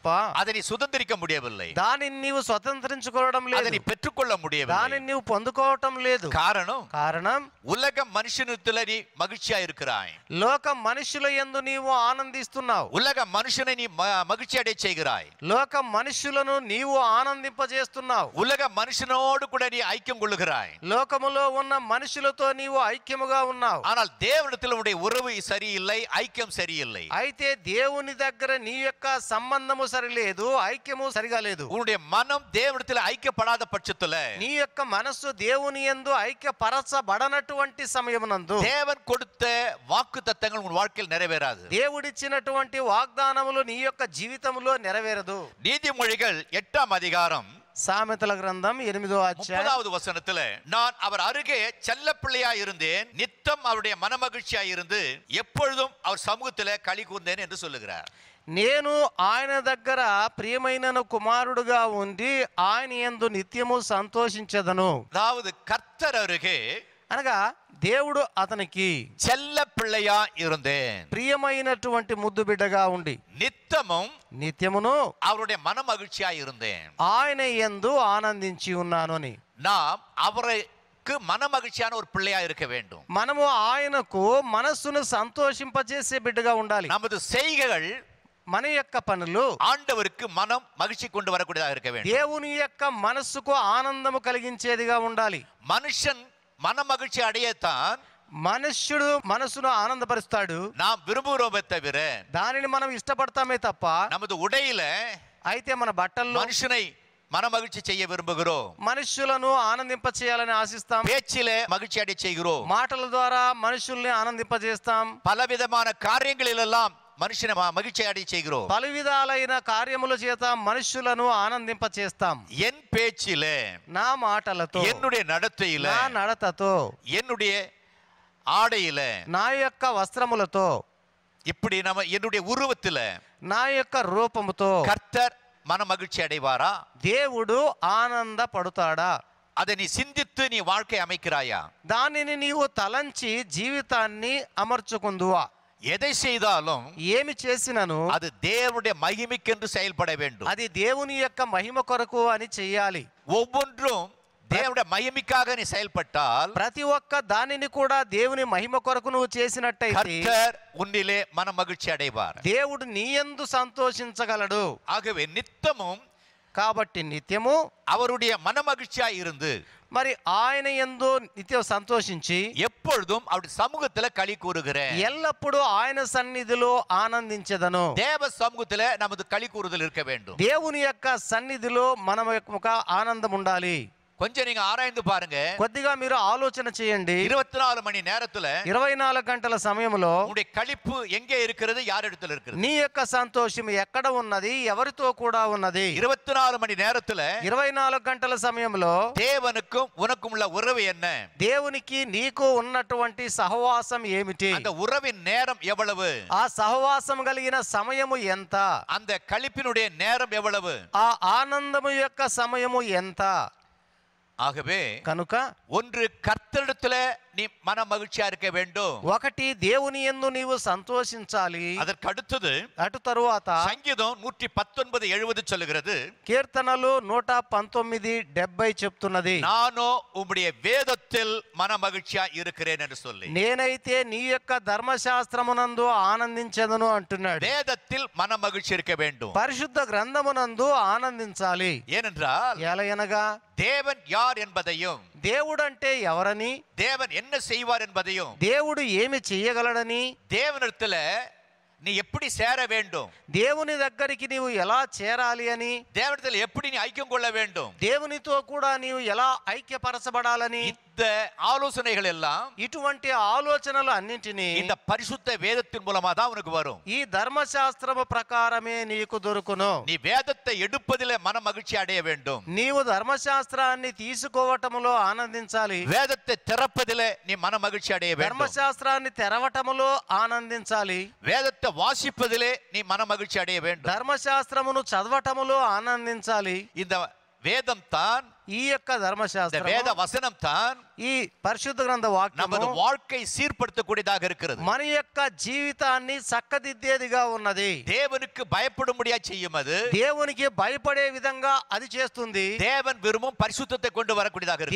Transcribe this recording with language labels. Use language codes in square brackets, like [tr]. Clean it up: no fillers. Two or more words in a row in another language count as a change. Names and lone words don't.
[ta] அதை நீ சுதந்திரிக்க முடியவில்லை. [te] దానిని నీవు స్వతంత్రించుకోవడం [ta] அதை [te] లేదు. [ta] நீ பெற்றுக்கொள்ள முடியவில்லை. [te] దానిని నీవు పొందుకోవటం లేదు. [ta] காரணம் உலக மனுஷனிடத்தில் நீ மகிழ்ச்சியா இருக்கிறாய். [te] లోక మనుషుల యందు నీవు ఆనందిస్తున్నావు. [ta] உலக மனுஷனை நீ மகிழ்ச்சி அடைய செய்கிறாய். [te] లోక మనుషులను నీవు ఆనందింపజేస్తున్నావు. [ta] உலக மனுஷனோடு கூட நீ ஐக்கியம் கொள்ளுகிறாய். [te] లోకములో ఉన్న మనుషులతో నీవు ఐక్యముగా ఉన్నావు. [ta] ஆனால் தேவனிடத்தில் உன்னுடைய உறவு சரியில்லை, ஐக்கியம் சரியில்லை. [te] అయితే దేవుని దగ్గర నీ యొక్క సంబంధము సరిలేదు, ఐక్యము సరిగా లేదు. [ta] உன்னுடைய மனம் தேவனிடத்தில் ஐக்கியப்படாத பட்சத்துல [te] నీ యొక్క మనస్సు దేవుని యందు ఐక్యపరచబడనటువంటి సమయమునందు [ta] தேவன் கொடுத்த வாக்குத்தத்தங்கள் உன் வாழ்க்கையில் நிறைவேறாது. [te] దేవుడిచ్చినటువంటి వాగ్దానములు నీ యొక్క జీవితంలో నెరవేరదు. [ta] நீதிமொழிகள் 8ஆம் அதிகாரம் [te] సామెతల గ్రంథం 8వ అధ్యాయం [ta] 30வது வசனத்துல, நான் அவர் அருகே செல்ல பிள்ளையா இருந்தேன், நித்தம் அவருடைய மனமகிழ்ச்சியா இருந்து எப்பொழுதும் அவர் சமூகத்துல களி கூர்ந்தேன் என்று சொல்லுகிறார். [te] నేను ఆయన దగ్గర ప్రియమైన కుమారుడుగా ఉండి ఆయన యందు నిత్యము సంతోషించదను. [ta] அதாவது கர்த்தர் அருகே [te] అనగా దేవుడు అతనికి [ta] செல்ல பிள்ளையா இருந்தேன், [te] ప్రియమైనటువంటి ముద్దు బిడ్డగా ఉండి [ta] நித்தமும் [te] నిత్యమును [ta] அவருடைய மனமகிழ்ச்சியா இருந்தேன். [te] ఆయన యందు ఆనందించి ఉన్నాను అని. [ta] நாம் அவருக்கு மனமகிழ்ச்சியான ஒரு பிள்ளையா இருக்க வேண்டும். [te] మనము ఆయనకు మనస్సును సంతోషింపజేసే బిడ్డగా ఉండాలి. [ta] நமது செய்கைகள் [te] మన యొక్క పనులు [ta] ஆண்டவருக்கு மனம் மகிழ்ச்சி கொண்டு வரக்கூடியதாக இருக்க வேண்டும். [te] దేవుని యొక్క మనస్సుకు ఆనందము కలిగించేదిగా ఉండాలి. [ta] மனுஷன் மனமகிழ்ச்சி அடையத்தான் [te] మనుష్యుడు మనసును ఆనందపరుస్తాడు. [ta] நாம் விரும்புகிறோமே தவிர [te] దానిని మనం ఇష్టపడతామే తప్ప [ta] நமது உடையில [te] అయితే మన బట్టల్లో [ta] மனுஷனை மனமகிழ்ச்சி செய்ய விரும்புகிறோம், [te] మనుష్యులను ఆనందింప చేయాలని ఆశిస్తాం, [ta] பேச்சிலே மகிழ்ச்சி அடைய செய்கிறோம், [te] మాటల ద్వారా మనుషుల్ని ఆనందింపజేస్తాం, [ta] பலவிதமான காரியங்களிலெல்லாம் மனுஷனை மகிழ்ச்சி அடைய செய்கிறோம். [te] పలు విధాలైన కార్యముల చేత మనుషులను ఆనందింప చేస్తాం. [ta] என் பேச்சிலே, [te] నా మాటలతో, [ta] என்னுடைய நடத்தையில, [te] నా నడతతో, [ta] என்னுடைய ஆடையில, [te] నా యొక్క వస్త్రములతో, [ta] இப்படி நம்ம என்னுடைய உருவத்துல [te] నా యొక్క రూపముతో [ta] கர்த்தர் மன மகிழ்ச்சி அடைவாரா? [te] దేవుడు ఆనందపడతాడా? [ta] அதை நீ சிந்தித்து நீ வாழ்க்கை அமைக்கிறாயா? [te] దానిని నీవు తలంచి జీవితాన్ని అమర్చుకుందువా? [ta] எதை செய்தாலும் [te] ఏమి చేసినను [ta] அது தேவனுடைய மகிமைக்கென்று செயல்பட வேண்டும். [te] అది దేవుని యొక్క మహిమ కొరకు అని చెయ్యాలి. [ta] ஒவ்வொன்றும் தேவனுடைய மகிமைக்காக நீ செயல்பட்டால் [te] ప్రతి ఒక్క దానిని కూడా దేవుని మహిమ కొరకు నువ్వు చేసినట్టయితే [ta] கர்த்தர் உன்னிலே மன மகிழ்ச்சி அடைவார். [te] దేవుడు నీ యందు సంతోషించగలడు. [ta] ஆகவே நித்தமும் [te] కాబట్టి నిత్యము [ta] அவருடைய மன மகிழ்ச்சியா இருந்து [te] మరి ఆయన యందు నిత్యం సంతోషించి [ta] எப்பொழுதும் அவருடைய சமூகத்துல களி கூறுகிறேன், [te] ఎల్లప్పుడూ ఆయన సన్నిధిలో ఆనందించెదను. [ta] தேவ சமூகத்துல நமது களி கூறுதல் இருக்க வேண்டும். [te] దేవుని యొక్క సన్నిధిలో మన యొక్క ఆనందం ఉండాలి. [ta] கொஞ்சம் நீங்க ஆராய்ந்து பாருங்க. [te] కొద్దిగా మీరు ఆలోచన చేయండి. [ta] 24 மணி நேரத்துல [te] 24 గంటల సమయంలో [ta] உன்னுடைய களிப்பு எங்கே இருக்கிறது, யார் இடத்துல இருக்கிறது? [te] నీ యొక్క సంతోషం ఎక్కడ ఉన్నది, ఎవరితో కూడా ఉన్నది? [ta] 24 மணி நேரத்துல [te] 24 గంటల సమయంలో [ta] தேவனுக்கும் உனக்கும் உள்ள உறவு என்ன? [te] దేవునికి నీకు ఉన్నటువంటి సహవాసం ఏమిటి? [ta] அந்த உறவின் நேரம் எவ்வளவு? [te] ఆ సహవాసం కలిగిన సమయము ఎంత? [ta] அந்த களிப்பினுடைய நேரம் எவ்வளவு? [te] ఆ ఆనందము యొక్క సమయము ఎంత? [ta] ஆகவே [te] కనుక [ta] ஒன்று கர்த்தரிடத்துல நீ மன மகிழ்ச்சியா இருக்க வேண்டும். [te] ఒకటి దేవుని యందు నీవు సంతోషించాలి. [ta] அதற்கு அடுத்தது [te] అటు తరువాత [ta] சங்கீதம் 119:70 சொல்லுகிறது, [te] కీర్తనలు 119:70 చెప్తున్నది, [ta] நானோ உம்முடைய வேதத்தில் மன மகிழ்ச்சியா இருக்கிறேன் என்று சொல்லி. [te] నేనైతే నీ యొక్క ధర్మశాస్త్రమునందు ఆనందించెదను అంటున్నాడు. [ta] வேதத்தில் மன மகிழ்ச்சி இருக்க வேண்டும். [te] పరిశుద్ధ గ్రంథమునందు ఆనందించాలి. [ta] ஏனென்றால் [te] ఎలయనగా [ta] தேவன் யார் என்பதையும், [te] దేవుడంటే ఎవరని, [ta] தேவன் என்ன செய்வார் என்பதையும், [te] దేవుడు ఏమి చెయ్యగలడని, [ta] தேவனிடத்துல நீ எப்படி சேர வேண்டும், [te] దేవుని దగ్గరికి నీవు ఎలా చేరాలి అని, [ta] தேவனிடத்தில் எப்படி நீ ஐக்கியம் கொள்ள வேண்டும், [te] దేవునితో కూడా నీవు ఎలా ఐక్యపరచబడాలని, [ta] இந்த ஆலோசனைகள் எல்லாம் [te] ఇటువంటి ఆలోచనలు అన్నింటినీ [ta] இந்த பரிசுத்த வேதத்தின் மூலமா தான் உனக்கு வரும். [te] ఈ ధర్మశాస్త్రము ప్రకారమే నీకు దొరుకును. [ta] நீ வேதத்தை எடுப்பதிலே மன மகிழ்ச்சி அடைய வேண்டும். [te] నీవు ధర్మశాస్త్రాన్ని తీసుకోవటములో ఆనందించాలి. [ta] வேதத்தை திறப்பதிலே நீ மன மகிழ்ச்சி அடைய வேண்டும். [te] ధర్మశాస్త్రాన్ని తెరవటములో ఆనందించాలి. [ta] வேதத்தை வாசிப்பதிலே நீ மன மகிழ்ச்சி அடைய வேண்டும். [te] ధర్మశాస్త్రమును చదవటములో ఆనందించాలి. [ta] இந்த வேதம் தான், [te] ఈ యొక్క [ta] இந்த [te] ధర్మశాస్త్రం, [ta] வேத வசனம் தான் [te] ఈ పరిశుద్ధ గ్రంథ [ta] நமது [te] వాక్యము [ta] வாழ்க்கை சீர்படுத்தக்கூடியதாக இருக்கிறது. [te] మన యొక్క జీవితాన్ని చక్కదిద్దేదిగా ఉన్నది. [ta] தேவனுக்கு பயப்படும்படியா செய்யும். அது [te] దేవునికి భయపడే విధంగా అది చేస్తుంది. [ta] தேவன் விரும்பும் பரிசுத்தத்தை கொண்டு வரக்கூடியதாக இருக்கிறது.